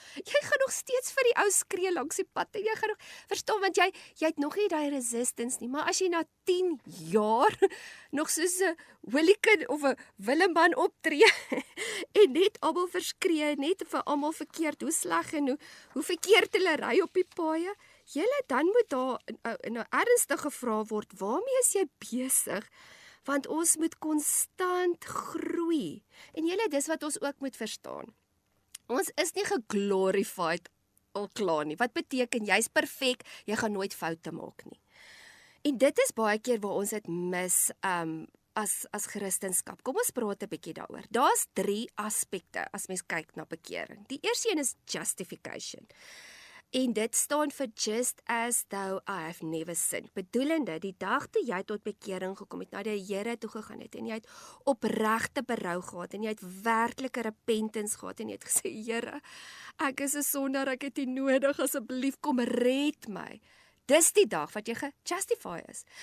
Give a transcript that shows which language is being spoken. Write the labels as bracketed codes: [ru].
[af] Jy gaan nog steeds vir die ou skree langs die pad en jy gaan nog verstaan want jy het nog nie daai resistance nie, maar as jy na 10 jaar nog soos 'n Willikin of 'n Willeman optree en net almal verskree, net vir almal verkeerd, hoe sleg en hoe verkeerd hulle ry op die paaie, dan moet daar 'n ernstige vraag word, waarmee is jy besig? Want ons moet konstant groei. En dis wat ons ook moet verstaan. Ons is nie geglorified al klaar nie. Wat beteken, jy's perfek, jy gaan nooit foute maak nie. En dit is baie keer waar ons dit mis as Christendom. Kom ons praat 'n bietjie daaroor. Daar's 3 aspekte as mens kyk na bekering. Die eerste een is justification. En dit staan vir [en] just as though I have never sinned. [af] Bedoelende, die dag toe jy tot bekering gekom het, na die Here toe gegaan het, en jy het opregte berou gehad, en jy het werklike repentance gehad, en jy het gesê, Here, ek is 'n sondaar, ek het U nodig, asseblief kom red my. Dis die dag wat jy ge-justify is.